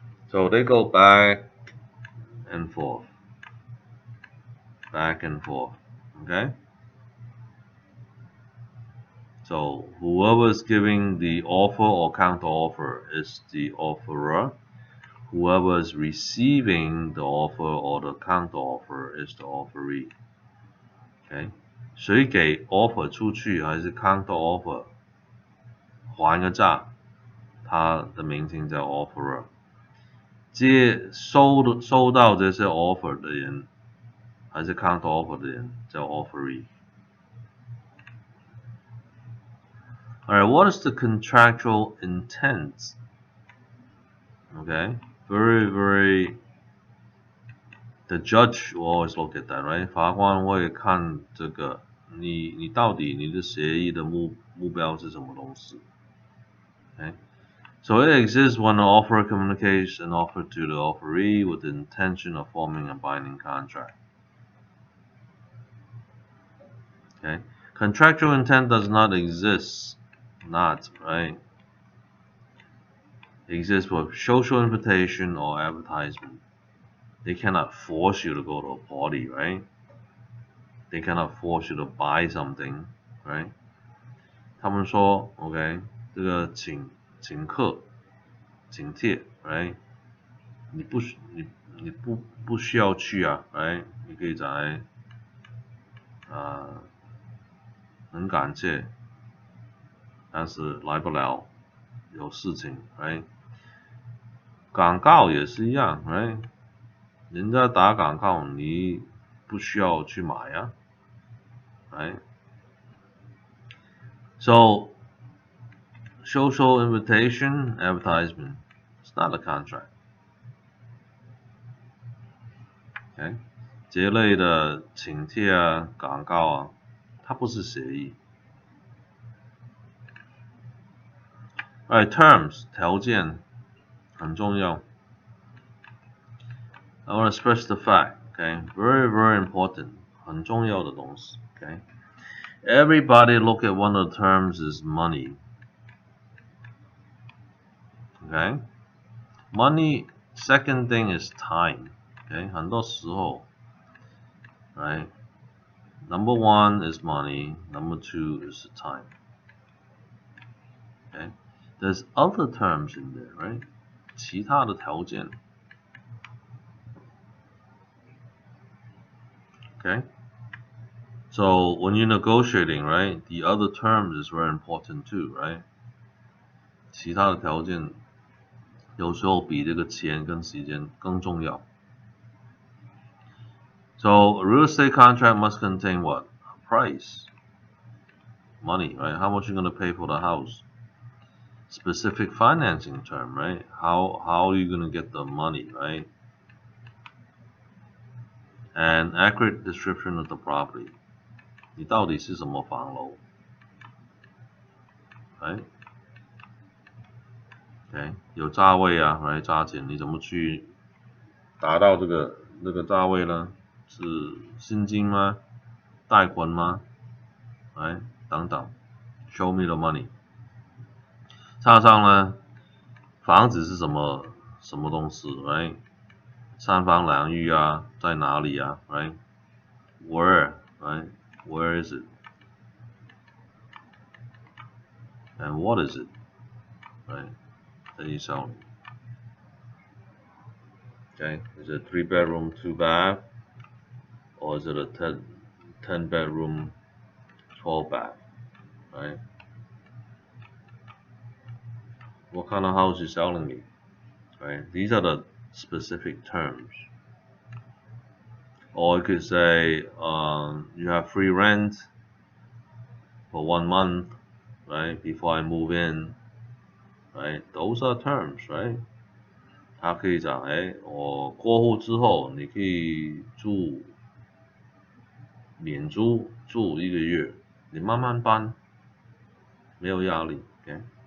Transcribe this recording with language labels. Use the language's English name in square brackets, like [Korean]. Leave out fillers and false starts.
[English] So they go back and forth. Back and forth. Okay? So whoever is giving the offer or counter offer is the offerer. Whoever is receiving the offer or the counter offer is the offeree. Okay? [Chinese] 谁给 offer 出去还是 counter offer 还个价，它的名称叫 offerer。收到这些 offer 的人还是 counter offer 的人叫 offeree。 [English] Alright, what is the contractual intent? Okay, very. The judge will always look at that, right? [Chinese] 法官会看这个，你到底你的协议的目标是什么东西 [English] ？Okay, so it exists when the offerer communicates an offer to the offeree with the intention of forming a binding contract. Okay, contractual intent does not exist. Not, right? It exists with social invitation or advertisement. They cannot force you to go to a party, right? they cannot force you to buy something, right? [Chinese] 他们说 OK 这个请客请帖 right 你不需要去啊 right 你可以在很感谢但是来不了有事情 right 广告也是一样 right 人家打广告你不需要去买啊 right [English] so social invitation advertisement it's not a contract [Chinese] okay 这类的请帖啊广告啊它不是协议 [English] Alright, terms [Chinese] 条件很重要 [English] I want to stress the fact, okay? Very, very important. [Chinese] 很重要的东西 okay? [English] Everybody look at one of the terms is money. Okay? Money, second thing is time. Okay? [Chinese] 很多时候 [English] right? Number one is money. Number two is the time. Okay? There's other terms in there, right? [Chinese] 其他的条件 Okay? [English] So when you're negotiating, right, the other terms is very important too, right? [Chinese] 其他的条件有时候比这个钱跟时间更重要。 [English] So a real estate contract must contain what? A price. Money, right? How much you're going to pay for the house. Specific financing term, right? How are you going to get the money, right? And accurate description of the property. [Chinese] 你到底是什么房楼 right? Okay, 有价位啊 right? 价钱你怎么去达到这个价位呢？是现金吗？贷款吗？right? 等等 [English] Show me the money. [Chinese] 插上呢，房子是什么东西 right? 三房两浴啊，在哪里啊 right? [English] Where, right? Where is it? And what is it? Right? [Chinese] 在一上 [English] Okay, is it 3 bedroom, 2 bath? Or is it a 10 bedroom, 12 bath? Right? What kind of house you selling me? Right? These are the specific terms. Or you could say you have free rent for 1 month, right? Before I move in, right? Those are terms, right? [Chinese] 他可以讲，我过户之后，你可以免租住1个月，你慢慢搬，没有压力 ，OK？